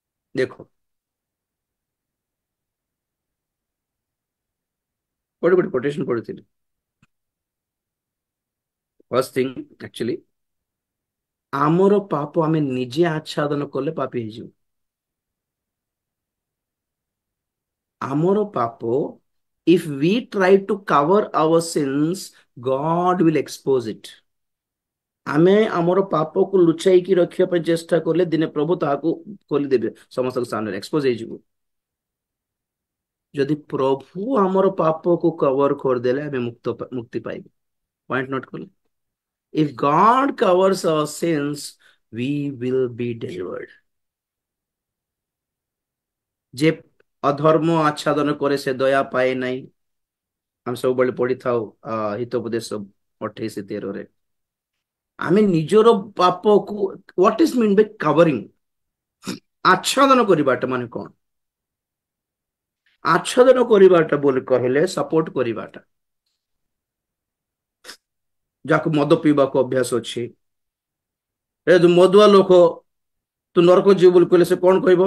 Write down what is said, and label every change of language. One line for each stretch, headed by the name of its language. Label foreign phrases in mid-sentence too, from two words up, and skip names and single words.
Odia: देखो ଗୋଟେ ଗୋଟେ କୋଟେସନ ପଢିଥିଲି।
English: first thing actually
Odia: ଆମର ପାପ ଆମେ ନିଜେ ଆଚ୍ଛାଦନ କଲେ ପାପୀ ହେଇଯିବ। ଆମର ପାପ
English: if we try to cover our sins, God will expose it।
Odia: ଆମେ ଆମର ପାପକୁ ଲୁଚାଇକି ରଖିବା ପାଇଁ ଚେଷ୍ଟା କଲେ ଦିନେ ପ୍ରଭୁ ତାହାକୁ ଖୋଲିଦେବେ, ସମସ୍ତଙ୍କ ସାମ୍ନାରେ ଏକ୍ସପୋଜ ହେଇଯିବ। ଯଦି ପ୍ରଭୁ ଆମର ପାପକୁ କଭର କରିଦେଲେ ଆମେ ମୁକ୍ତି ପାଇବୁ।
English: point note
Odia: କଲେ,
English: if God covers our sins, we will be delivered।
Odia: ଯେ ଅଧର୍ମ ଆଚ୍ଛାଦନ କରେ ସେ ଦୟା ପାଏ ନାହିଁ। ଆମେ ସବୁବେଳେ ପଢିଥାଉ ହିତୋପଦେଶ 28:13। ଆମେ ନିଜର ପାପକୁ,
English: what is mean by covering?
Odia: ଆଚ୍ଛାଦନ କରିବାଟା ମାନେ କଣ? ଆଚ୍ଛାଦନ କରିବାଟା ବୋଲି କହିଲେ ସପୋର୍ଟ କରିବାଟା। ଯାହାକୁ ମଦ ପିଇବାକୁ ଅଭ୍ୟାସ ଅଛି, ଏ ତୁ ମଦୁଆ ଲୋକ, ତୁ ନରକ ଯିବୁ ବୋଲି କହିଲେ ସେ କଣ କହିବ?